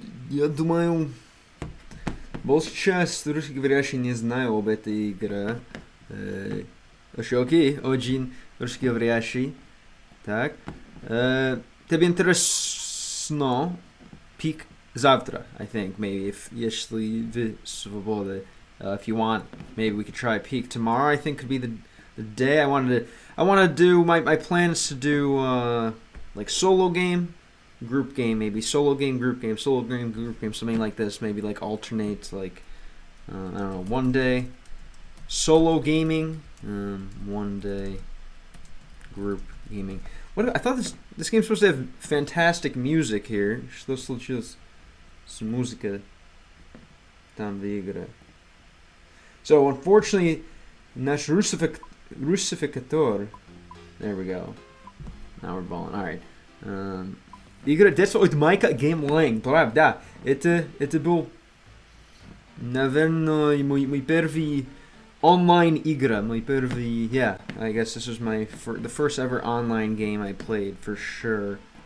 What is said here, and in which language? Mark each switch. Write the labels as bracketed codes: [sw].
[ru] Я думаю, большая часть русскоговорящих не знаю об этой игре. Окей, очень русскоговорящий. Так. Тебе интересно пик завтра, [en] I think, maybe, [ru] если вы свободны. [en] If you want, maybe we could try peak tomorrow. I think could be the day. I want to do my plans to do like solo game, group game, maybe solo game, group game, solo game, group game, something like this. Maybe like alternate, like I don't know, one day solo gaming, one day group gaming. What I thought this game's supposed to have fantastic music here. [ru] Что случилось с музыкой там в игре? [en] So unfortunately, наш Russificator. There we go. Now we're balling. All right. [ru] Игра детства от Майка Геймлэнг. Правда. Это был, наверное, мой первый online игра. Мой первый, yeah. [en] I guess this was the first ever online game I played for sure.